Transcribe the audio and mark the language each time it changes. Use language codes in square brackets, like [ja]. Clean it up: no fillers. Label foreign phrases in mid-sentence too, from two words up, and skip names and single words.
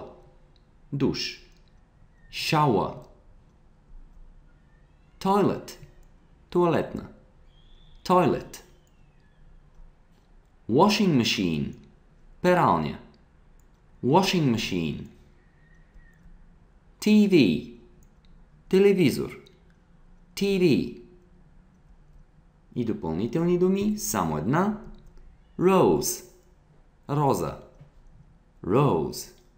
[bg] Душ. Shower. [en] Toilet. Туалетна. Toilet. Washing machine. Пералня. Washing machine. TV. [bg] Телевизор. [en] TV. [bg] И допълнителни думи, само една. [en] Rose. Роза. Rose.